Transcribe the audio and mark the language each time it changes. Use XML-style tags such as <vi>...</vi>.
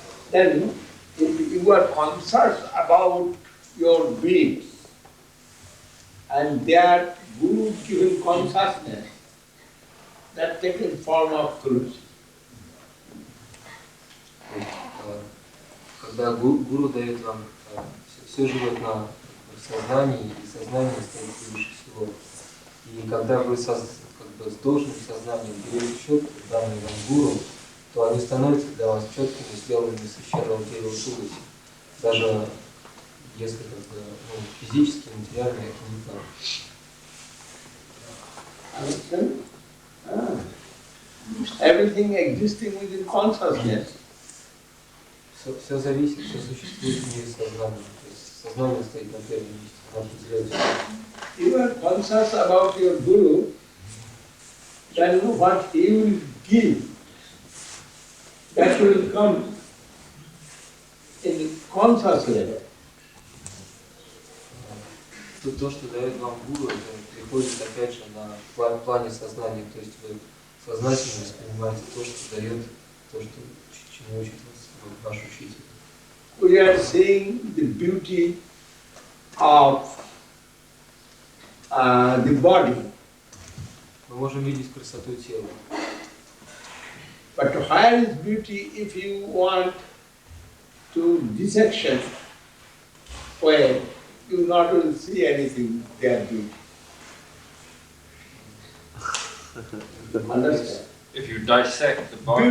<en>Then, if you are conscious about your beings and they are Guru given consciousness, that taken form of Tulsi.</en> <ru>Когда гуру дает вам, все живет на сознании, и сознание стоит выше всего. И когда вы с должным сознанием берете четко, данные вам гуру, то они становятся для вас четкими, сделанными из священного дерева туласи. Даже если как бы, ну, физически, материально это не так.</ru> <en>Understand? Everything existing within consciousness.</en> <ru>Все зависит, все существует в мире сознания. То есть сознание стоит на первом месте. Надо взглянуть.</ru> <en>You are conscious about your Guru, then what he will give, that will come in conscious level.</en> <ru>То, что дает вам гуру, это приходит опять же на плане сознания. То есть вы сознательно воспринимаете то, что дает, то, что, чему учит вас ваш учитель.</ru> <en>We are seeing the beauty of the body.</en> <ru>Мы можем видеть красоту тела.</ru> <en>But where is beauty if you want to dissection where you not will see anything there beauty. Understand? If you dissect the body,</en>